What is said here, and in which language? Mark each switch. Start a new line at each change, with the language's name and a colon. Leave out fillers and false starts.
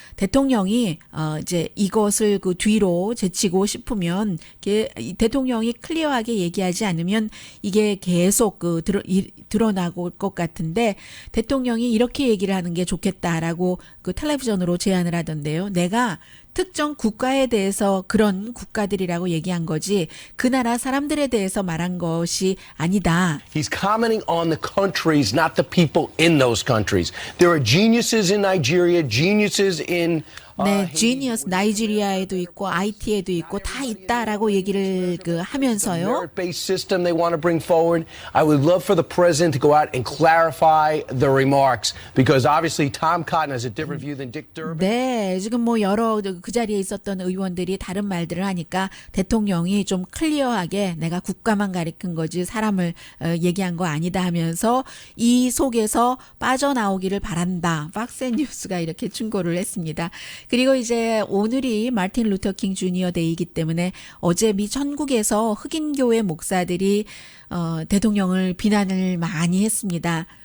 Korean: 대통령이 이제 이것을 그 뒤로 제치고 싶으면 대통령이 클리어하게 얘기하지 않으면 이게 계속 그 드러나고 올 것 같은데 대통령이 이렇게 얘기를 하는 게 좋겠다라고 그 텔레비전으로 제안을 하던데요. 내가 특정 국가에 대해서 그런 국가들이라고 얘기한 거지 그 나라 사람들에 대해서 말한 것이 아니다.
English: He's commenting on the countries, not the people in those countries. There are geniuses in Nigeria, geniuses in
Korean: 네, 지니어스 나이지리아에도 있고 IT에도 있고 다 있다라고 얘기를 그 하면서요.
English: merit-based system they want to bring forward. I would love for the president to go out and clarify the remarks because obviously Tom Cotton has a different view than Dick Durbin.
Korean: 네, 지금 뭐 여러 그 자리에 있었던 의원들이 다른 말들을 하니까 대통령이 좀 클리어하게 내가 국가만 가리킨 거지 사람을 얘기한 거 아니다 하면서 이 속에서 빠져나오기를 바란다. 팍스앤뉴스가 이렇게 충고를 했습니다. 그리고 이제 오늘이 마틴 루터 킹 주니어 데이이기 때문에 어제 미 전국에서 흑인교회 목사들이 대통령을 비난을 많이 했습니다.